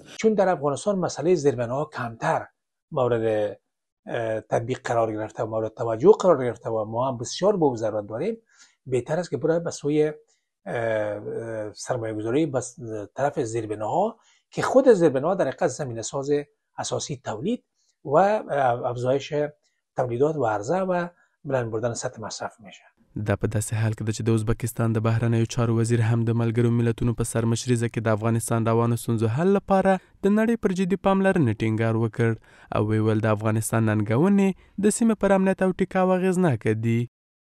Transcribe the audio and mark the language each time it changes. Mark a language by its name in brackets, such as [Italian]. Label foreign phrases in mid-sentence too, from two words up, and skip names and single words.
[Persian] چون در افغانستان مسئله زیربناها کمتر مورد تطبیق قرار گرفته و مورد توجه قرار گرفته و ما هم بسیار به ضرورت داریم، بهتر است که برای به سوی سرمایه‌گذاری بس طرف زیربناها که خود زیربناها در حقیقت زمینه‌ساز اساسی تولید و افزایش تولیدات و عرضه و بلند بردن سطح مصرف میشه. [Pashto] دا په داسې حال کې ده چې د ازبکستان د بهرنیو چارو وزیر هم د ملګرو ملتونو په سرمشریزه کې د افغانستان روانو ستونزو حل لپاره د نړۍ پر جدي پاملرنې ټینګار وکړ او ویل د افغانستان ننګونې د سیمې پر امنیت او ټیکاو اغېزناکه دي.